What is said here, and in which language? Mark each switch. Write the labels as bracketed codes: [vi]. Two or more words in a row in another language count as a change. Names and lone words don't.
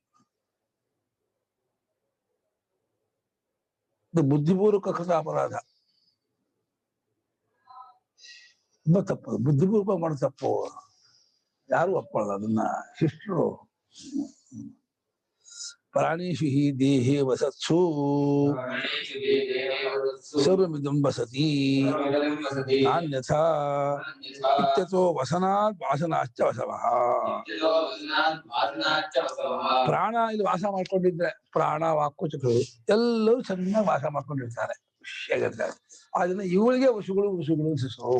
[kn] ಇದು [sa] ಬುದ್ಧಿಪೂರ್ವಕ ಕೃತ ಅಪರಾಧ, [kn] ತುಂಬಾ ತಪ್ಪು. ಬುದ್ಧಿಪೂರ್ವಕ ಮಾಡೋ ತಪ್ಪು ಯಾರು ಒಪ್ಪಲ್ಲ ಅದನ್ನ. [sa] ಶಿಷ್ಟರು ಪ್ರಾಣೇಶು ಹಿ ದೇಹೇ ವಸತ್ಸು ಸರ್ವಮಿದಂ ವಸತಿ ನಾನ್ಯಥಾ ಇತ್ಯಥೋ ವಸನಾತ್ ವಾಸನಾಶ್ಚ ವಸವಃ. [kn] ಪ್ರಾಣ ಇಲ್ಲಿ ವಾಸ ಮಾಡ್ಕೊಂಡಿದ್ರೆ ಪ್ರಾಣ ವಾಕು ಚಕ್ರಗಳು ಎಲ್ಲರೂ ಚೆನ್ನಾಗಿ ವಾಸ ಮಾಡ್ಕೊಂಡಿರ್ತಾರೆ, ಖುಷಿಯಾಗಿರ್ತಾರೆ. ಅದನ್ನ ಇವಳಿಗೆ ವಸುಗಳು ಹೆಸರು.